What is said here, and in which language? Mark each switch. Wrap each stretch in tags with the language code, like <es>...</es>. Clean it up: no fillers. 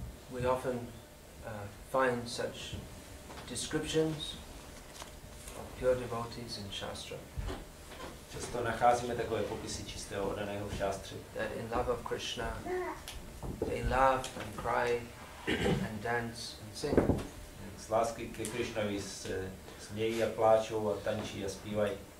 <en>We often find such descriptions of pure devotees in Shastra.</en> <cs>Často nacházíme takové popisy čistého oddaného v šástře.</cs> <en>That in love of Krishna, they laugh and cry and dance and sing.</en> <cs>Z lásky ke Krišnovi se smějí a pláčou a tančí a zpívají.</cs>